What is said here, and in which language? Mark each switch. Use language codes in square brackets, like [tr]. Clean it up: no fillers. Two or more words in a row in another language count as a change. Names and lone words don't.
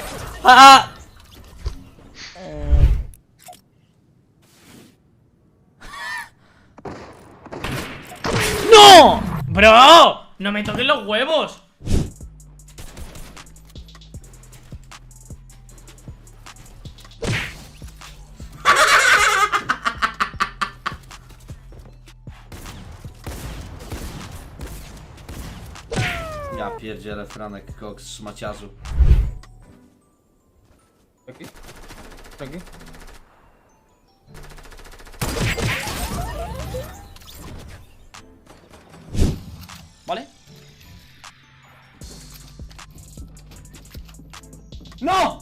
[es] Ah! ¡No! ¡Bro! ¡No me toques los huevos! [pl] Ja pierdzielę, Franek, koks, szmaciarzu. [es] Aquí. Aquí. ¿Vale? ¡No!